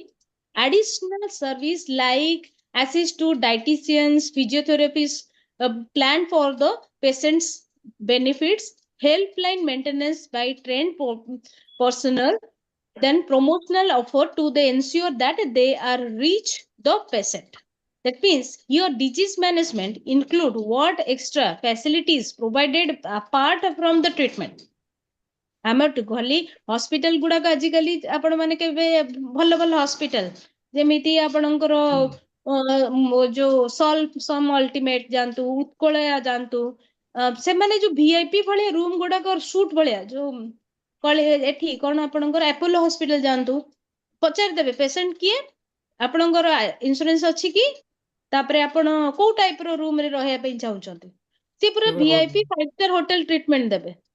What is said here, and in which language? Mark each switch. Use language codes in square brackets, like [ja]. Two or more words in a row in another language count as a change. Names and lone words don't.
[en] Additional service like assist to dietitians, physiotherapists, plan for the patient's benefits, helpline maintenance by trained personnel, then promotional offer to they ensure that they are reach the patient. That means your disease management include what extra facilities provided apart from the treatment. [or] ଆମର ଗଲି ହସ୍ପିଟାଲ ଗୁଡାକ ଆଜିକାଲି ଆପଣ ମାନେ କେବେ ଭଲ ଭଲ ହସ୍ପିଟାଲ ଯେମିତି ଆପଣଙ୍କର ଯୋଉ ସମ୍ ଅଲ୍ଟିମେଟ ଯାଆନ୍ତୁ, ଉତ୍କଳୟା ଯାଆନ୍ତୁ, ସେମାନେ ଯୋଉ ଭିଆଇପି ଭଳିଆ ରୁମ ଗୁଡାକ ସୁଟ ଭଳିଆ ଯୋଉ ଏଠି କଣ ଆପଣଙ୍କର ଆପୋଲୋ ହସ୍ପିଟାଲ ଯାଆନ୍ତୁ, ପଚାରିଦେବେ ପେସେଣ୍ଟ କିଏ, ଆପଣଙ୍କର ଇନ୍ସୁରାନ୍ସ ଅଛି କି, ତାପରେ ଆପଣ କୋଉ ଟାଇପ ର ରୁମ ରେ ରହିବା ପାଇଁ ଚାହୁଁଛନ୍ତି, ସେ ପୁରା [en] VIP 5 star hotel treatment [or] ଦେବେ।